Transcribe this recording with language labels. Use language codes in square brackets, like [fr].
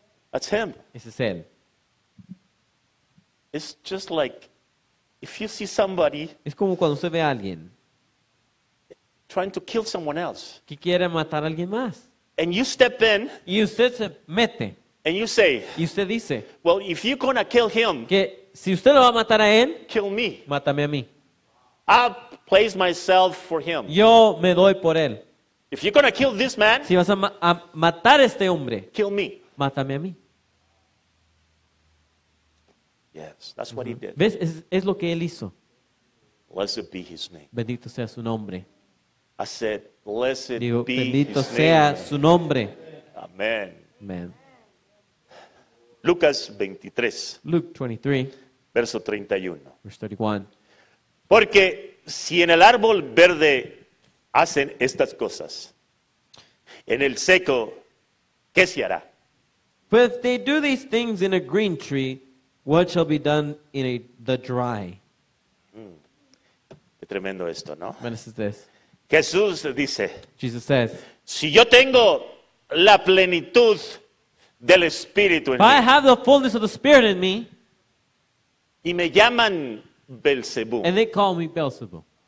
[en] That's him. [es] Ese es Él. [en] It's just like if you see somebody [es] Es como cuando usted ve a alguien [en] trying to kill someone else [es] que quiere matar a alguien más. [en] and you step in [es] Y usted se mete. [en] and you say, [es] Y usted dice [en] well, if you're going to kill him, [es] que si usted lo va a matar a Él, [en] kill me. [es] mátame a mí. [en] I'll place myself for him. [es] Yo me doy por Él. [en] If you're going to kill this man, [es] Si vas a matar a este hombre, [en] kill me. [es] mátame a mí. [en] Yes, that's what he did. [es] ¿Ves? Es lo que Él hizo. [en] Blessed be his name. [es] Bendito sea su nombre. [en] I said, blessed [es] Digo, [en] be [es] bendito [en] his [es] sea [en] name. [es] su nombre. [en] Amen. [es] Amen. Lucas 23, [en] Luke 23, [es] verso 31. [en] verse 31. [es] Porque si en el árbol verde hacen estas cosas, en el seco, ¿qué se hará? [en] But if they do these things in a green tree, what shall be done in the dry? [es] Qué tremendo esto, ¿no? [en] When this is this. [es] Jesús dice, [en] Jesus says, [es] si yo tengo la plenitud del Espíritu en [en] if I [es] mí [en] have the fullness of the Spirit in me, [es] y me llaman Belcebú, [en] and they call me Beelzebub,